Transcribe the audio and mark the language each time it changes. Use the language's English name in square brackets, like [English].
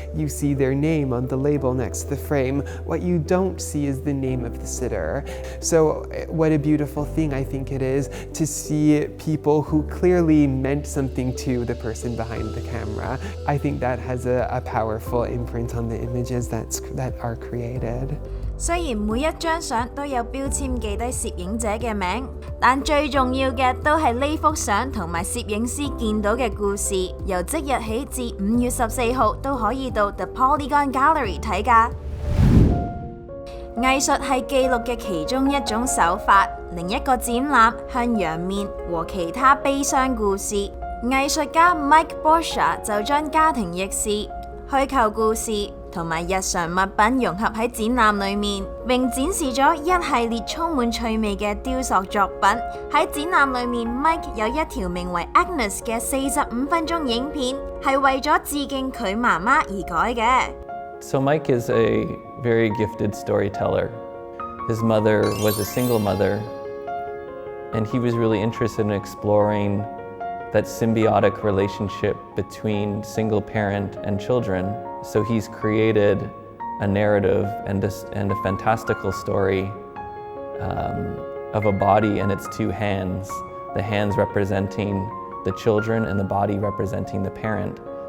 [English] You see their name on the label next to the frame. What you don't see is the name of the sitter. So what a beautiful thing I think it is to see people who clearly meant something to the person behind the camera. I think that has a powerful imprint on the images that are created. [Cantonese] 雖然每一張相都有標籤記低攝影者嘅名，但最重要嘅都係呢幅相同埋攝影師見到嘅故事。由即日起至5月14號都可以到 The Polygon Gallery 睇㗎。藝術係記錄嘅其中一種手法，另一個展覽向陽面和其他悲傷故事。藝術家 Mike Boscia 就將家庭軼事、虛構故事同埋日常物品融合喺展覽裏面，並展示咗一系列充滿趣味嘅雕塑作品。喺展覽裏面 ，Mike 有一條名為 Agnes 嘅45分鐘影片，係為咗致敬佢媽媽而改嘅。 [English] So Mike is a very gifted storyteller. His mother was a single mother, and he was really interested in exploring that symbiotic relationship between single parent and children. So he's created a narrative and a fantastical story of a body and its two hands, the hands representing the children and the body representing the parent.